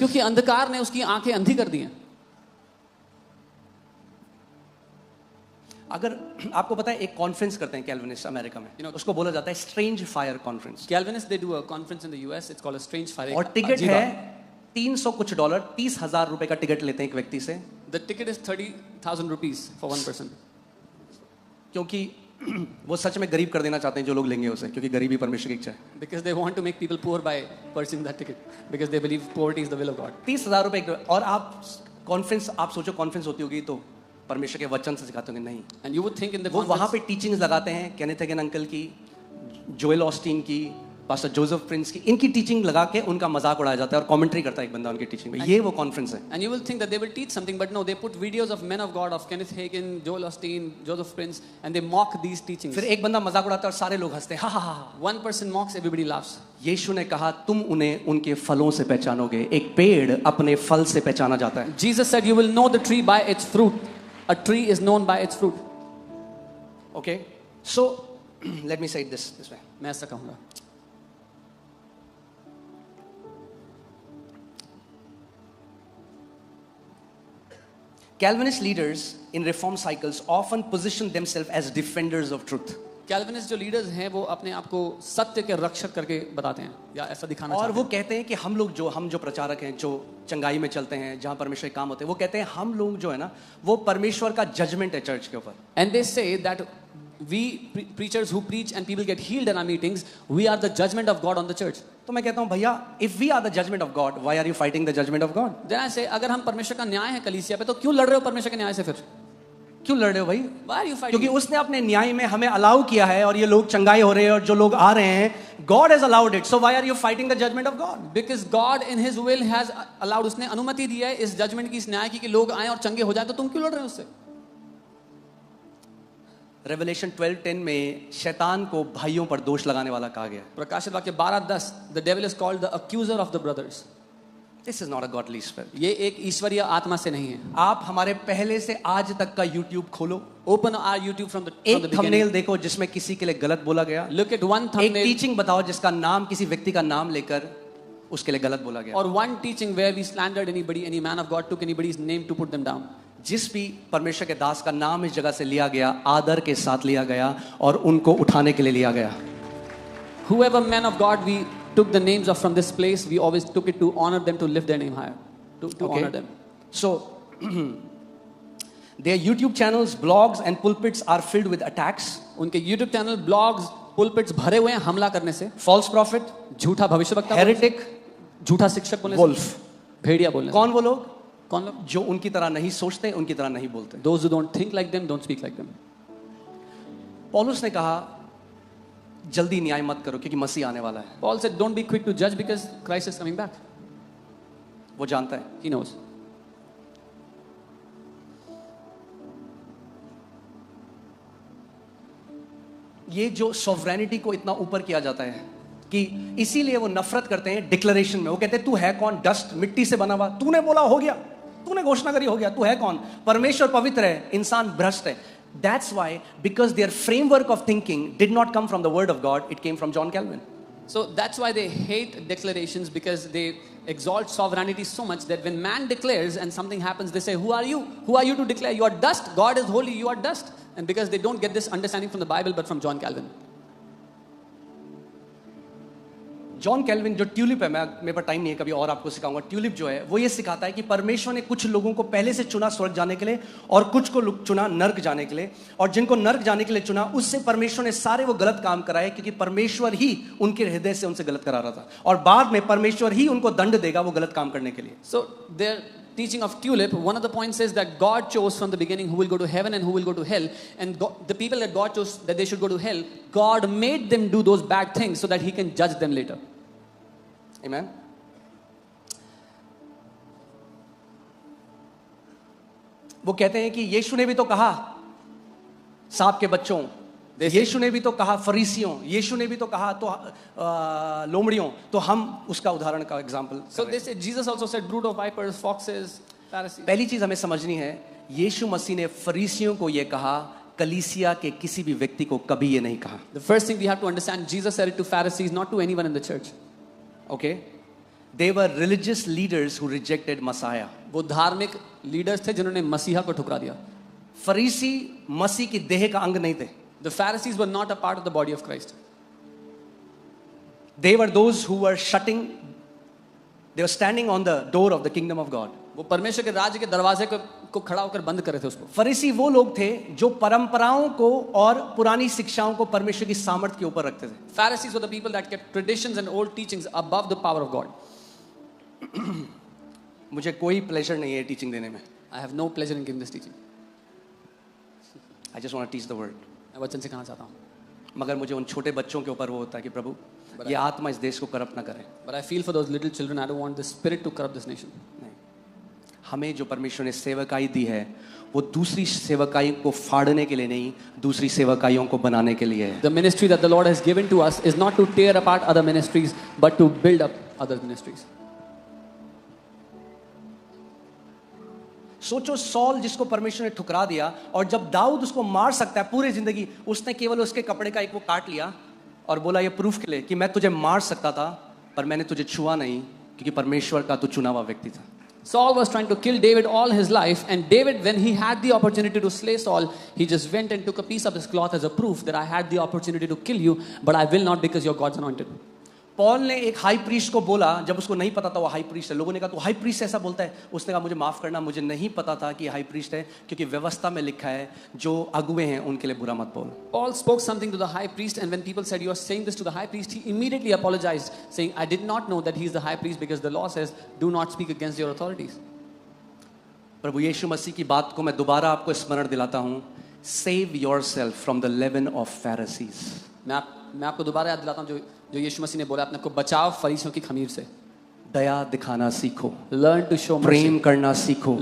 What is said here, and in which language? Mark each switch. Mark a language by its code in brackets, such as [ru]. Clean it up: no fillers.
[hi] क्योंकि अंधकार ने उसकी आंखें अंधी कर दी हैं. अगर आपको पता है एक कॉन्फ्रेंस करते हैं कैल्विनिस्ट अमेरिका में, उसको बोला जाता है strange fire conference. [en] Calvinists they do a conference in the US, it's called a strange fire. [hi] और टिकट है $300 कुछ, 30,000 रुपए का टिकट लेते हैं एक व्यक्ति से. [en] The ticket is 30,000 rupees for one person. [hi] क्योंकि वो सच में गरीब कर देना चाहते हैं जो लोग लेंगे उसे, क्योंकि गरीबी परमेश्वर की इच्छा है. [en] Because they want to make people poor by purchasing that ticket. Because they believe poverty is the will of God. [hi] 30,000 रुपए. और आप कॉन्फ्रेंस, आप सोचो कॉन्फ्रेंस होती होगी तो परमेश्वर के वचन से सिखाते होंगे, नहीं। [en] And you would think in the [hi] वो वहाँ [en] conference, [hi] पे टीचिंग्स लगाते हैं, केनेथ हेगन अंकल की, जोएल ऑस्टीन की, पास्टर जोसेफ प्रिंस की, इनकी टीचिंग लगा के उनका मजाक उड़ाया जाता है और कमेंट्री करता है एक बंदा उनकी टीचिंग में। ये वो कॉन्फ्रेंस है। [en] and you will think that they will teach something, but no, they put videos of men of God, of Kenneth Hagin, Joel Osteen, Joseph Prince, and they mock these teachings. [hi] फिर एक बंदा मजाक उड़ाता है और सारे लोग हंसते हैं, हा हा हा। [en] One person mocks, everybody laughs. [hi] यीशु ने कहा तुम उन्हें उनके फलों से पहचानोगे। एक पेड़ अपने फल से पहचाना जाता है। [en] Jesus said, "You will know the tree by its fruit." A tree is known by its fruit. Okay, so let me say it this way. [hi] मैं ऐसा कहूँगा। [en] Calvinist leaders in reform cycles often position themselves as defenders of truth. [hi] Calvinist जो leaders हैं वो अपने आप को सत्य के रक्षक करके बताते हैं या ऐसा दिखाना और चाहते वो हैं। कहते हैं कि हम जो प्रचारक हैं, जो चंगाई में चलते हैं, जहां परमेश्वर के काम होते हैं, वो कहते हैं हम लोग जो है ना, वो परमेश्वर का जजमेंट है चर्च के ऊपर। [en] And they say that we preachers who preach and people get healed in our meetings, we are the judgment of God on the church. [hi] तो मैं कहता हूं भैया, [en] if we are the judgment of God, why are you fighting the judgment of God? Then I say, [hi] अगर हम परमेश्वर का न्याय है कलीसिया पे, तो क्यों लड़ रहे हो परमेश्वर के न्याय से फिर? क्यों लड़ रहे हो भाई? [en] Why are you fighting? [hi] क्योंकि उसने अपने न्याय में हमें अलाउ किया है और ये लोग चंगाई हो रहे हैं और जो लोग आ रहे हैं, [en] God has allowed it. So why are you fighting the judgment of God? Because God in His will has allowed, [hi] उसने अनुमति दी है इस जजमेंट की, इस न्याय की, कि लोग आए और चंगे हो जाए, तो तुम क्यों लड़ रहे हो उससे? Revelation 12:10 में शैतान को भाइयों पर दोष लगाने वाला कहा गया। [en] प्रकाशित वाक्य 12:10, the devil is called the accuser of the brothers. This is not a godly spirit. [hi] ये एक ईश्वरीय आत्मा से नहीं है। आप हमारे पहले से आज तक का YouTube खोलो, [en] Open our YouTube from the [hi] एक [en] beginning. [hi] थंबनेल देखो जिसमें किसी के लिए गलत बोला गया। [en] Look at one [hi] एक [en] thumbnail [hi] टीचिंग बताओ जिसका नाम किसी व्यक्ति का नाम लेकर उसके लिए गलत बोला गया। [en] or one teaching where we slandered anybody, any man of God took anybody's name to put them down. [hi] जिस भी परमेश्वर के दास का नाम इस जगह से लिया गया, आदर के साथ लिया गया और उनको उठाने के लिए लिया गया। [en] Whoever man of God we took the names of from this place, we always took it to honor them, to lift their name higher, to honor them. So their YouTube channels, blogs and pulpits are filled with attacks. [hi] उनके YouTube channel, blogs, पुलपिट्स भरे हुए हैं हमला करने से। [en] False prophet, [hi] झूठा भविष्यवक्ता, [en] heretic, [hi] झूठा शिक्षक बोलने से, [en] wolf. [hi] भेड़िया बोलने से। कौन वो लोग? कौन लोग? जो उनकी तरह नहीं सोचते, उनकी तरह नहीं बोलते। [en] Those who don't think like them, don't speak like them. [hi] पौलुस ने कहा जल्दी न्याय मत करो क्योंकि मसीह आने वाला है। [en] Paul said, don't be quick to judge because Christ is coming back. [hi] वो जानता है। [en] He knows. [hi] ये जो सॉवरेनिटी को इतना ऊपर किया जाता है कि इसीलिए वो नफरत करते हैं डिक्लेरेशन में। वो कहते हैं तू है कौन? डस्ट, मिट्टी से बना हुआ। तूने बोला हो गया, तूने घोषणा करी हो गया। तू है कौन? परमेश्वर पवित्र है, इंसान भ्रष्ट है। [en] That's why, because their framework of thinking did not come from the word of God, it came from John Calvin. So that's why they hate declarations, because they exalt sovereignty so much that when man declares and something happens, they say, who are you? Who are you to declare? You are dust. God is holy. You are dust. And because they don't get this understanding from the Bible, but from John Calvin. [hi] John Calvin जो tulip है, मेरे पास time नहीं है, कभी और आपको सिखाऊंगा। Tulip जो है वो ये सिखाता है कि परमेश्वर ने कुछ लोगों को पहले से चुना स्वर्ग जाने के लिए और कुछ को चुना नर्क जाने के लिए, और जिनको नर्क जाने के लिए चुना उससे परमेश्वर ने सारे वो गलत काम कराए क्योंकि परमेश्वर ही उनके हृदय से उनसे गलत करा रहा था, और बाद में परमेश्वर ही उनको दंड देगा वो गलत काम करने के लिए। [en] So their teaching of tulip, one of the points is that God chose from the beginning who will go to heaven and who will go to hell, and the people that God chose that they should go to hell, God made them do those bad things so that He can judge them later. Amen. [hi] वो कहते हैं कि यीशु ने भी तो कहा सांप के बच्चों, यीशु ने भी तो कहा फरीसियों, यीशु ने भी तो कहा तो लोमड़ियों, तो हम उसका उदाहरण का example. [en] So they say Jesus also said brood of vipers, foxes, Pharisees. [hi] पहली चीज हमें समझनी है, यीशु मसीह ने फरीसियों को यह कहा, कलीसिया के किसी भी व्यक्ति को कभी ये नहीं कहा। [en] The first thing we have to understand, Jesus said it to Pharisees, not to anyone in the church. Okay, they were religious leaders who rejected Messiah. [hi] वो धार्मिक लीडर्स थे जिन्होंने मसीहा को ठुकरा दिया। फरीसी मसीह की देह का अंग नहीं थे। [en] The Pharisees were not a part of the body of Christ. They were those who were they were standing on the door of the kingdom of God. [hi] वो परमेश्वर के राज्य के दरवाजे को खड़ा होकर बंद कर रहे थे उसको। फरीसी वो लोग थे जो परंपराओं को और पुरानी शिक्षाओं को परमेश्वर की सामर्थ के ऊपर रखते थे। [en] Pharisees were the people that kept traditions and old teachings above the power of God. [hi] मुझे कोई प्लेजर नहीं है टीचिंग देने में। [en] I have no pleasure in giving this teaching. I just want to teach the word. [hi] मैं वचन सिखाना चाहता हूँ. मगर मुझे उन छोटे बच्चों के ऊपर वो होता है कि प्रभु ये आत्मा इस देश को करप्ट ना करे. [en] But I feel for those little children, I don't want the spirit to corrupt this nation. [hi] नहीं, हमें जो परमेश्वर ने सेवकाई दी है वो दूसरी सेवकाई को फाड़ने के लिए नहीं, दूसरी सेवकाइयों को बनाने के लिए है. [en] The ministry that the Lord has given to us is not to tear apart other ministries, but to build up other ministries. [hi] सोचो सॉल जिसको परमेश्वर ने ठुकरा दिया और जब दाऊद उसको मार सकता है पूरी जिंदगी, उसने केवल उसके कपड़े का एक वो काट लिया और बोला ये प्रूफ के लिए कि मैं तुझे मार सकता था पर मैंने तुझे छुआ नहीं क्योंकि परमेश्वर का तू चुना हुआ व्यक्ति था. [en] Saul was trying to kill David all his life, and David, when he had the opportunity to slay Saul, he just went and took a piece of his cloth as a proof that I had the opportunity to kill you, but I will not because you're God's anointed. [hi] Paul ने एक high priest को बोला जब उसको नहीं पता था वो हाई प्रीस्ट है. लोगों ने कहा तू हाई प्रीस्ट ऐसा बोलता है. उसने कहा मुझे माफ करना, मुझे नहीं पता था कि हाई प्रीस्ट है क्योंकि व्यवस्था में लिखा है जो अगुवे हैं उनके लिए बुरा मत बोल. [en] Paul spoke something to the high priest, and when people said you are saying this to the high priest, he immediately apologized, saying I did not know that he is the high priest because the law says do not speak against your authorities. [hi] प्रभु यीशु मसीह की बात को मैं दोबारा आपको स्मरण दिलाता हूँ. [en] Save yourself from the leaven of Pharisees. [hi] मैं आपको दोबारा याद दिलाता हूँ जो यीशु मसीह ने बोला, अपने को बचाओ फरीसियों की खमीर से. दया दिखाना सीखो, [en] Learn to show mercy. [hi] प्रेम करना सीखो,